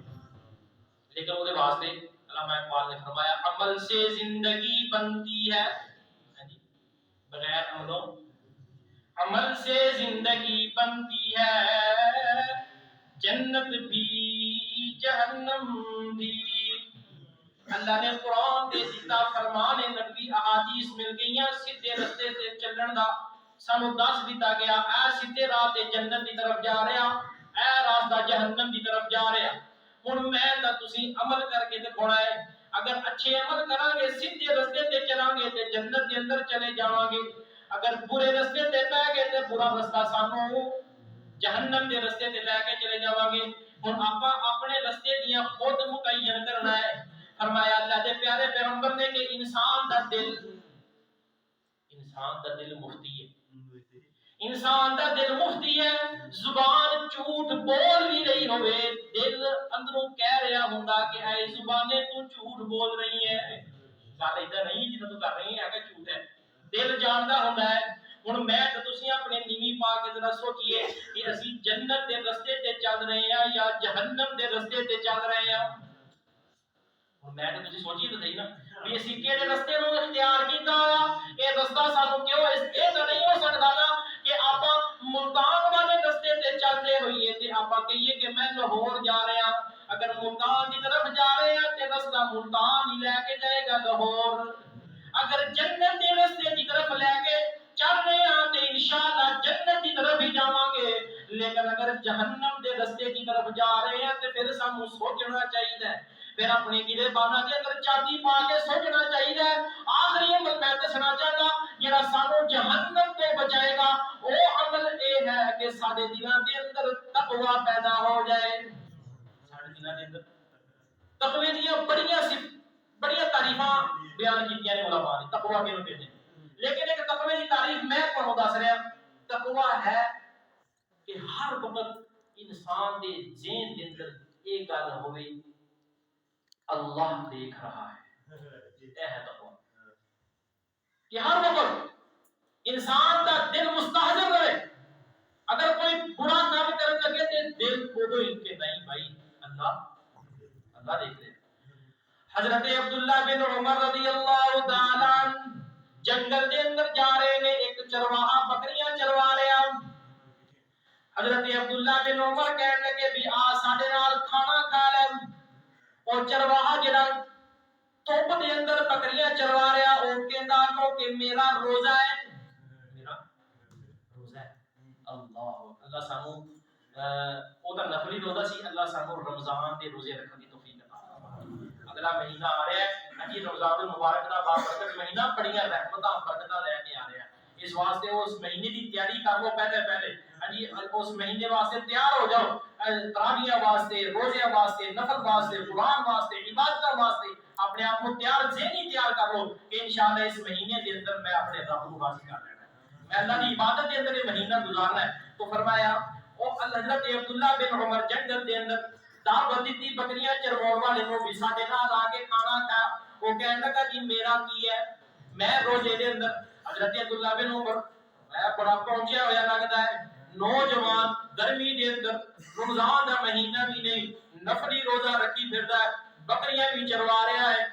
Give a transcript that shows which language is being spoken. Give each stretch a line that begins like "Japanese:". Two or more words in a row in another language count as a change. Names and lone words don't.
Urdu: لیکن وہ واسطے علامہ اقبال نے فرمایا عمل سے زندگی بنتی ہے، بغیر عملوں عمل سے زندگی بنتی ہے، جنت بھی جہنم بھی۔
Punjabi: اللہ نے قرآن دے دیتا فرمان نبی احادیث مل گئیاں سیدھے رستے تے چلن دا، سانو دس دیتا گیا اے سیدھے راہ تے جنت دی طرف جا رہا، اے راستہ جہنم دی طرف جا رہا۔ ہن میں تے تسی عمل کر کے دکھانا ہے، اگر اچھے عمل کران گے سیدھے رستے تے چلان گے تے جنت دے اندر چلے جاواں گے، اگر برے رستے تے پے گئے تے برا رستہ سانو جہنم دے رستے تے لے کے چلے جاواں گے۔ ہن آپاں اپنے رستے دیاں خود متعین کرنا ہے۔ فرمایا اللہ دے پیارے پیغمبر نے کہ انسان دا دل مفتی ہے، انسان دا دل مفتی ہے، زبان جھوٹ بول بھی رہی ہوئے دل اندروں کہہ رہا ہوندا کہ اے زبانے تو جھوٹ بول رہی ہے، گل ایدا نہیں جنوں تو کر رہی ہے کہ جھوٹ ہے، دل جاندا ہوندا ہے۔ ہن میں تے تسی اپنے نیوی پا کے ذرا سوچئے کہ اسی جنت دے رستے تے چل رہے ہیں یا جہنم دے رستے تے چل رہے ہیں۔ میں تے تسی سوچئے تے صحیح نا کہ اسی کیڑے رستے نو اختیار کیتا ہوا، اے رستہ سانو کیوں اس اے تے نہیں ہو سکدا نا کہ آپاں ملتان والے رستے تے چلدے ہوئیے تے آپاں کہیے کہ میں لاہور جا رہا ہاں، اگر ملتان دی طرف جا رہے ہیں تے رستہ ملتان ہی لے کے جائے گا لاہور، اگر جنت دے رستے دی طرف لے کے چل رہے ہیں تے انشاءاللہ جنت دی طرف ہی جاواں گے، لیکن اگر جہنم دے رستے دی طرف جا رہے ہیں تے پھر سانو سوچنا چاہیے پھر اپنے گرے بانا دے اندر چابی پا کے سوچنا چاہیے.
Urdu: آخری عمل میں
Punjabi: دسنا چاہتا جڑا سانو جہنم تو
Urdu: بچائے گا وہ عمل یہ ہے کہ سارے دلوں کے اندر تقوی پیدا ہو جائے.
Punjabi: سارے دلوں کے اندر تقوی دیاں بڑیاں تعریفاں بیان کیتیاں نے علماء نے تقوی کیوں کہتے ہیں. لیکن ایک تقوی کی تعریف میں تمہیں دس رہا. تقوی ہے کہ ہر وقت انسان دے ذہن دے اندر ایک گل ہوے اللہ دیکھ رہا ہے.
Urdu: یہ ہے تقوی کہ ہر وقت انسان کا دل مستحضر رہے. اگر کوئی برا کام کرنے لگے تو دل کو تو ان کے نہیں بھائی اللہ دیکھ رہے.
Punjabi: حضرت عبداللہ بن عمر رضی اللہ تعالی عنہ جنگل دے اندر جا رہے نے. ایک چرواہا بکریاں چروا رہا. حضرت عبداللہ بن عمر کہنے لگے بھی آ ساڈے نال کھانا کھا لے. اور چرواہا جڑا توپ دے اندر بکریاں چروا رہا او کہندا کہ میرا روزہ ہے. میرا روزہ ہے. اللہ سانو او دا نفلی روزہ سی. اللہ سانو رمضان دے روزے رکھنے کی توفیق عطا فرمائے. اگلا مہینہ آ رہا ہے جی رمضان المبارک دا بابرکت مہینہ بڑیاں رحمتاں برکتاں لے کے آ رہا ہے. اس واسطے اس مہینے دی تیاری کر لو پہلے جی اس مہینے واسطے تیار ہو جاؤ.
Urdu: تراویح واسطے روزے واسطے نفل واسطے قرآن واسطے عبادت واسطے اپنے آپ کو ذہنی تیار کر لو کہ انشاءاللہ اس مہینے کے اندر میں اپنے رب کو راضی کر لینا ہے. میں اللہ کی عبادت کے اندر یہ مہینہ گزارنا ہے. تو فرمایا او حضرت عبداللہ بن عمر جنگل کے اندر
Punjabi: دعوت دی بکریاں چرواؤ والے نو بھی ساڈے نال آ کے کھانا کھا. وہ کہنے لگا جی میرا کی ہے میں روزے دے اندر. حضرت عبداللہ بن عمر میں بڑا پہنچیا ہوا لگتا ہے. نوجوان گرمی دے اندر رمضان دا مہینہ بھی نہیں نفلی روزہ رکھی پھردا ہے بکریاں بھی چروا رہا ہے.